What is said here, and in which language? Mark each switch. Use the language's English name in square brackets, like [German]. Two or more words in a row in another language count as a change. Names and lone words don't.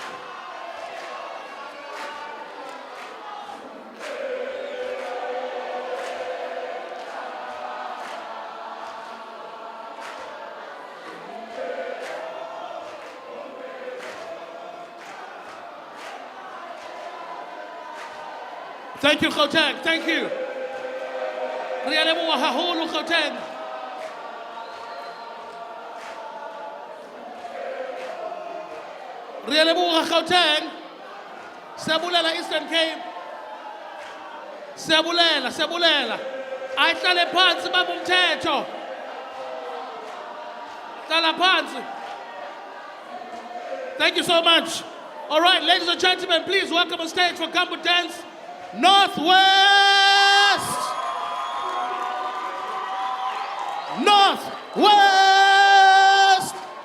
[English] Thank you, Gauteng. Thank you. [Southern Sotho] Re leboha haholo Gauteng. Re leboha Gauteng. [Xhosa] Siyabulela Eastern Cape. Siyabulela. [Zulu] Ayihlale phansi baba umthetho. Hlala phansi. [English] Thank you so much. All right, ladies and gentlemen, please welcome on stage for Gumbo Dance, Northwest. Northwest.